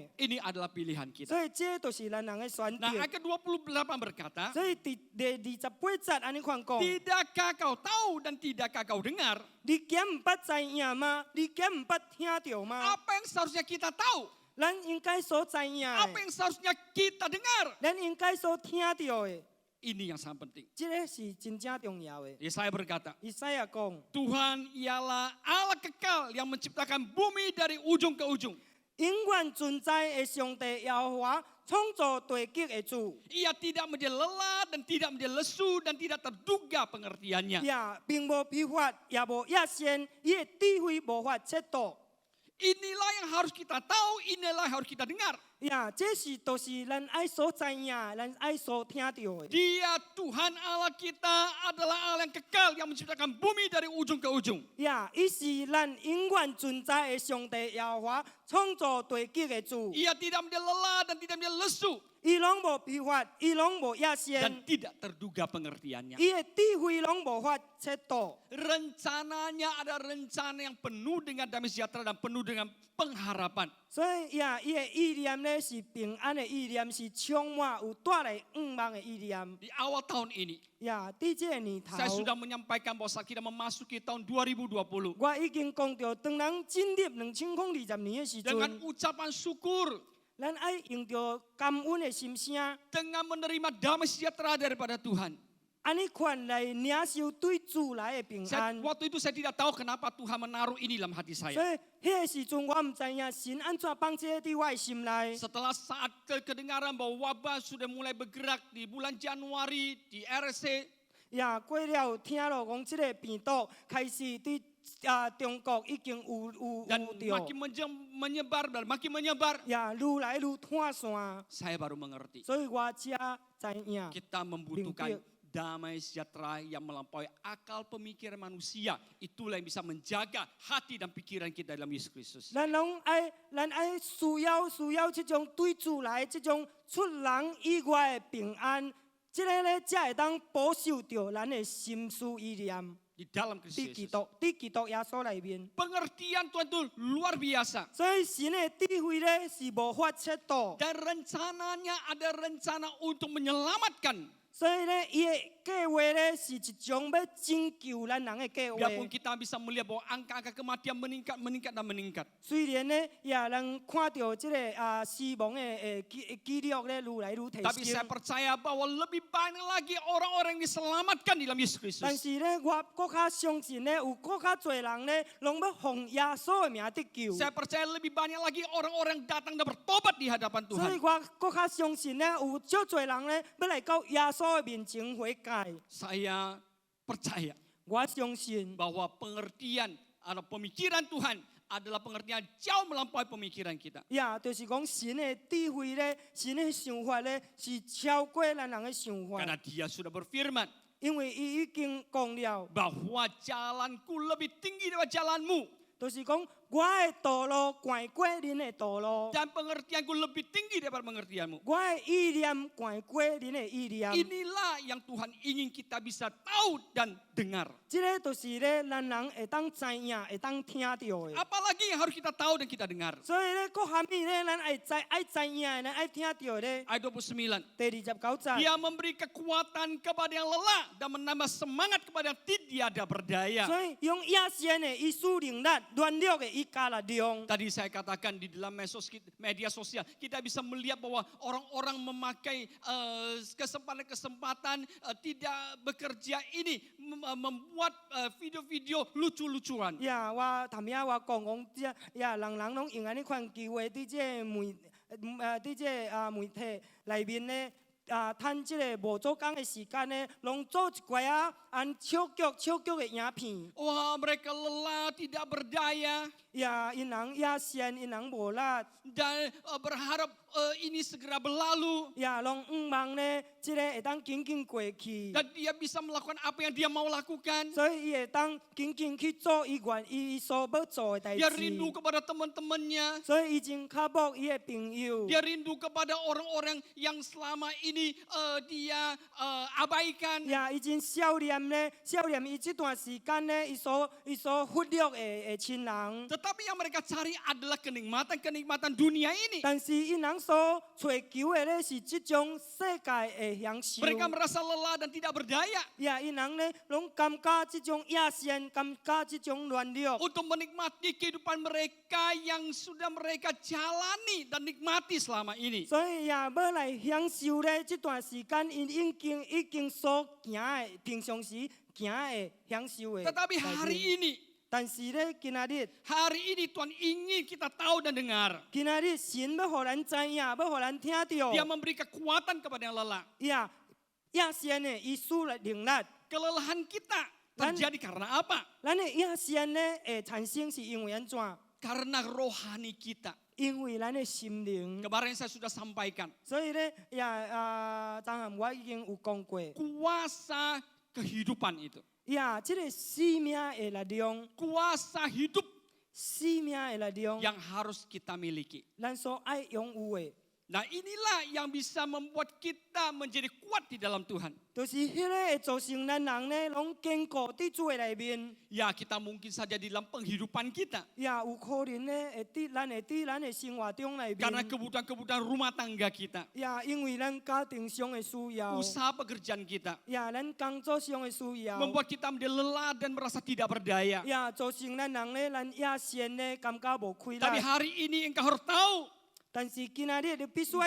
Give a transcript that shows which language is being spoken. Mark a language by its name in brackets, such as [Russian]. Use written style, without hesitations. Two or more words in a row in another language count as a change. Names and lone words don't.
[Indonesian] Ini adalah pilihan kita. [Min Nan Chinese] 所以这就是咱人的选 [Indonesian] Nah, [Min Nan Chinese] 择。 [Indonesian] ayat ke-28 berkata, [Min Nan Chinese] 所以第28节安尼款讲。 [Indonesian] tidakkah kau tahu dan tidakkah kau dengar [Min Nan Chinese] 你敢唔捌知影吗？你敢唔捌听到吗？ [Indonesian] apa yang seharusnya kita tahu, [Min Nan Chinese] 咱应该所知影 [Indonesian] apa [Min Nan Chinese] 的， [Indonesian] yang seharusnya kita dengar. [Min Nan Chinese] 咱应该所听到的， [Indonesian] Ini yang sangat penting. [Min Nan Chinese] 这个是真正重要的。 [Indonesian] Yesaya berkata, [Min Nan Chinese] 以赛亚讲， [Indonesian] Tuhan ialah Allah kekal yang menciptakan bumi dari ujung ke ujung. [Min Nan Chinese] 永远存在的上帝耶和华，创造地极的主， [Indonesian] Ia tidak menjadi lelah dan tidak menjadi lesu dan tidak terduga pengertiannya. [Min Nan Chinese] 并无疲乏，也无野先，伊的智慧无法测度。 [Indonesian] Inilah yang harus kita tahu, inilah yang harus kita dengar. [Min Nan Chinese] 这是都是咱爱所知影，咱爱所听到的。 [Indonesian] Dia Tuhan Allah kita adalah Allah yang kekal yang menciptakan bumi dari ujung ke ujung. [Min Nan Chinese] 伊是咱永远存在的上帝耶和华，创造地极的主。 [Indonesian] Ia tidak menjadi lelah dan tidak menjadi lesu [Min Nan Chinese] 伊拢无疲乏，伊拢无野 [Indonesian] dan [Min Nan Chinese] 先， [Indonesian] tidak terduga pengertiannya. [Min Nan Chinese] 伊的智慧拢无法测度。 [Indonesian] Rencananya ada rencana yang penuh dengan damai sejahtera dan penuh dengan pengharapan. [Min Nan Chinese] 所以伊的意念呢是平安的意念，是充满有带来愿望的意念。 [Indonesian] Di awal tahun ini, [Min Nan Chinese] 伫这个年头， [Indonesian] saya sudah menyampaikan bahwa saat kita memasuki tahun 2020, [Min Nan Chinese] 我已经讲到，当人进入2020年的时 [Indonesian] dengan [Min Nan Chinese] 阵， [Indonesian] ucapan syukur, [Min Nan Chinese] 咱爱用着感恩的心声， [Indonesian] dengan menerima damai sejahtera daripada Tuhan. [Min Nan Chinese] 安尼款来领受对主来的平安。 [Indonesian] Waktu itu saya tidak tahu kenapa Tuhan menaruh ini dalam hati [Min Nan Chinese] 所 [Indonesian] saya. [Min Nan Chinese] 以迄个时阵，我唔知影神安怎放这伫我的心内。 [Indonesian] Setelah saat kedengaran bahwa wabah sudah mulai bergerak di bulan Januari di RSC, [Min Nan Chinese] 过了听了讲，这个病毒开始伫中国已经有 [Indonesian] dan [Min Nan Chinese] 着， [Indonesian] makin menyebar dan makin menyebar, [Min Nan Chinese] 愈来愈扩散， [Indonesian] saya baru mengerti [Min Nan Chinese] 所以我才知影。 [Indonesian] kita membutuhkan damai sejahtera yang melampaui akal pemikiran manusia. Itulah yang bisa menjaga hati dan pikiran kita dalam Yesus Kristus. [Min Nan Chinese] 咱爱需要这种对主来这种出人意外的平安，这个咧才会当保守着咱的心思意念。 [Indonesian] Di dalam Kristus Yesus. [Min Nan Chinese] 伫基督耶稣里面， [Indonesian] Pengertian Tuhan itu luar biasa. [Min Nan Chinese] 所以神的智慧咧是无法测度， [Indonesian] Dan rencananya ada rencana untuk menyelamatkan. [Min Nan Chinese] 所以咧伊的计划咧是一种要拯救咱人的计划。 [Indonesian] Biarpun kita bisa melihat bahwa angka-angka kematian meningkat dan meningkat. [Min Nan Chinese] 虽然咧也人看到这个死亡的记录咧愈来愈提 [Indonesian] Tapi saya [Min Nan Chinese] 升， [Indonesian] percaya bahwa lebih banyak lagi orang-orang yang diselamatkan di dalam Yesus [Min Nan Chinese] 但 [Indonesian] Kristus. [Min Nan Chinese] 是咧我更较相信咧有更较多人咧，拢要奉耶稣的名得救。 [Indonesian] Saya percaya lebih banyak lagi orang-orang yang datang dan bertobat di hadapan [Min Nan Chinese] 所以 [Indonesian] Tuhan. [Min Nan Chinese] 我更较相信咧，有足多人咧要来到耶稣的面前悔改。 [Indonesian] Saya percaya [Min Nan Chinese] 我相信， [Indonesian] bahwa pengertian atau pemikiran Tuhan adalah pengertian jauh melampaui pemikiran kita. [Min Nan Chinese] 就是讲神的智慧咧，神的想法咧是超过咱人的想法。 [Indonesian] Karena dia sudah berfirman, [Min Nan Chinese] 因为伊已经讲了， [Indonesian] bahwa jalanku lebih tinggi daripada jalanmu [Min Nan Chinese] 就是讲我的道路悬过恁的道路， [Indonesian] dan pengertianku lebih tinggi daripada pengertianmu. [Min Nan Chinese] 我的意念悬过恁的意念。 [Indonesian] Inilah yang Tuhan ingin kita bisa tahu dan dengar. [Min Nan Chinese] 这个就是咧，咱人会当知影，会当听到的。 [Indonesian] Apalagi yang harus kita tahu dan kita dengar. [Min Nan Chinese] 所以咧，各方面咧，咱爱知影的，咱爱听到咧。 [Indonesian] Ayat 29. [Min Nan Chinese] 第29节， [Indonesian] Dia memberi kekuatan kepada yang lelah dan menambah semangat kepada yang tiada berdaya. [Min Nan Chinese] 所以用亚仙的伊使能力，软弱的伊加力量。 [Indonesian] Tadi saya katakan di dalam media sosial kita bisa melihat bahwa orang-orang memakai kesempatan-kesempatan tidak bekerja ini membuat video-video lucu-lucuan. [Min Nan Chinese] 呀，我头先我讲这呀，人拢用安尼款机会，伫这伫这媒体内面咧。趁即个无做工的时间呢，拢做一寡唱剧的影片。 [Indonesian] Wah, mereka lelah, tidak berdaya [Min Nan Chinese] 呀，因人亚仙，因人无力。 [Indonesian] dan berharap ini segera berlalu [Min Nan Chinese] 呀，拢望呢，即个会当紧紧过去。 [Indonesian] dan dia bisa melakukan apa yang dia mau lakukan. [Min Nan Chinese] 所以伊会当紧紧去做伊所要做的代 [Indonesian] Dia [Min Nan Chinese] 志。 [Indonesian] rindu kepada teman-temannya. [Min Nan Chinese] 所以伊真较慕伊的朋友。 [Indonesian] Dia rindu kepada orang-orang yang selama ini dia abaikan. [Min Nan Chinese] 呀，伊真少年呢，少年伊这段时间呢，伊所忽略的亲人。 [Indonesian] Tetapi yang mereka cari adalah kenikmatan dunia ini. [Min Nan Chinese] 但是因人所追求的呢是这种世界的享受。 [Indonesian] Mereka merasa lelah dan tidak berdaya [Min Nan Chinese] 呀，因人呢拢感觉这种亚仙，感觉这种软弱。 [Indonesian] untuk menikmati kehidupan mereka yang sudah mereka jalani dan nikmati selama ini. [Min Nan Chinese] 所以呀，要来享受咧这段时间，因已经所行的平常时行的享受的。 [Indonesian] Tetapi hari ini [Min Nan Chinese] 但是咧，今仔日 [Indonesian] Tuhan ingin kita tahu dan dengar. [Min Nan Chinese] 今仔日神要互咱知影，要互咱听到。 [Indonesian] Dia memberi kekuatan kepada yang lelah. [Min Nan Chinese] 呀，亚仙呢，伊使能力， [Indonesian] Kelelahan kita terjadi karena apa? [Min Nan Chinese] 咱的亚仙呢，会产生是因为安怎？ [Indonesian] Karena rohani kita. [Min Nan Chinese] 因为咱的心灵。 [Indonesian] Kemarin saya sudah sampaikan. [Min Nan Chinese] 所以咧，昨暗我已经有讲过， [Indonesian] Kuasa kehidupan itu. [Min Nan Chinese] 呀，这个生命的力量， [Indonesian] Kuasa hidup [Min Nan Chinese] 生命的力量， [Indonesian] yang harus kita miliki. [Min Nan Chinese] 咱所爱拥有的。 [Indonesian] Nah, inilah yang bisa membuat kita menjadi kuat di dalam Tuhan. [Min Nan Chinese] 就是迄个会造成咱人呢，拢坚固伫主的内面。 [Indonesian] Ya, kita mungkin saja di dalam penghidupan kita. [Min Nan Chinese] 呀，有可能呢，会伫咱的生活中内 [Indonesian] Karena [Min Nan Chinese] 面。 [Indonesian] kebutuhan-kebutuhan rumah tangga kita. [Min Nan Chinese] 呀，因为咱家庭上的需要。 [Indonesian] Usaha pekerjaan kita. [Min Nan Chinese] 呀，咱工作上的需要。 [Indonesian] Membuat kita menjadi lelah dan merasa tidak berdaya. [Min Nan Chinese] 呀，造成咱人呢，咱亚仙呢，感觉无快 [Indonesian] Tapi [Min Nan Chinese] 乐。 [Indonesian] hari ini engkau harus tahu. [Min Nan Chinese] 但是今仔日你必须要